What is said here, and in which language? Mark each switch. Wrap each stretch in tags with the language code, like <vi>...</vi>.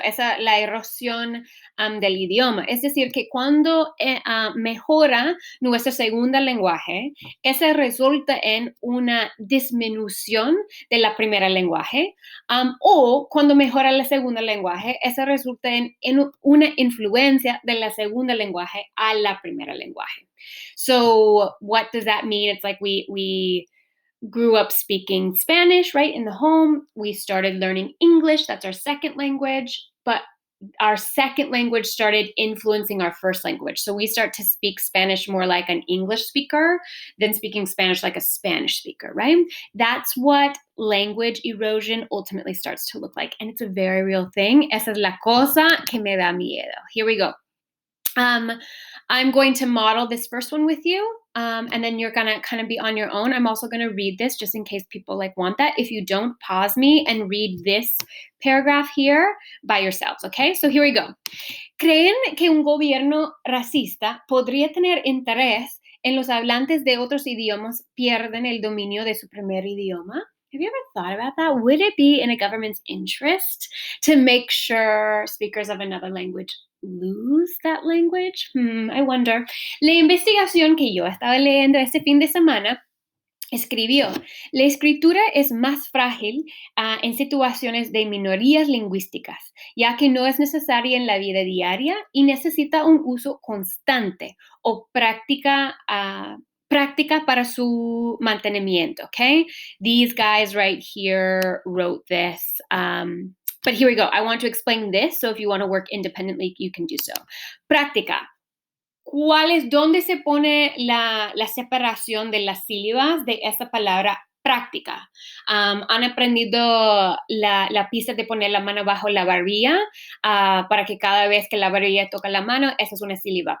<es>Esa la erosión del idioma. Es decir, que cuando mejora nuestro segundo lenguaje, eso resulta en una disminución de la primera lenguaje, o cuando mejora el segundo lenguaje, eso resulta en una influencia de la segunda lenguaje a la primera lenguaje.</es> <en>So, what does that mean? It's like we grew up speaking Spanish, right, in the home. We started learning English, that's our second language, but our second language started influencing our first language. So we start to speak Spanish more like an English speaker than speaking Spanish like a Spanish speaker, right? That's what language erosion ultimately starts to look like. And it's a very real thing.</en> <es>Esa es la cosa que me da miedo.</es> <en>Here we go. Um, I'm going to model this first one with you, and then you're gonna kind of be on your own. I'm also gonna read this just in case people like want that. If you don't, pause me and read this paragraph here by yourselves. Okay, so here we go.</en> <es>¿Creen que un gobierno racista podría tener interés en los hablantes de otros idiomas pierden el dominio de su primer idioma?</es> <en>Have you ever thought about that? Would it be in a government's interest to make sure speakers of another language lose that language? I wonder.</en> <es>La investigación que yo estaba leyendo este fin de semana escribió, la escritura es más frágil en situaciones de minorías lingüísticas, ya que no es necesaria en la vida diaria y necesita un uso constante o práctica para su mantenimiento, okay?</es> <en>These guys right here wrote this. But here we go. I want to explain this, so if you want to work independently, you can do so.</en> <es>Práctica. ¿Dónde se pone la separación de las sílabas de esa palabra práctica? ¿Han aprendido la pista de poner la mano bajo la barbilla para que cada vez que la barbilla toca la mano, esa es una sílaba?</es>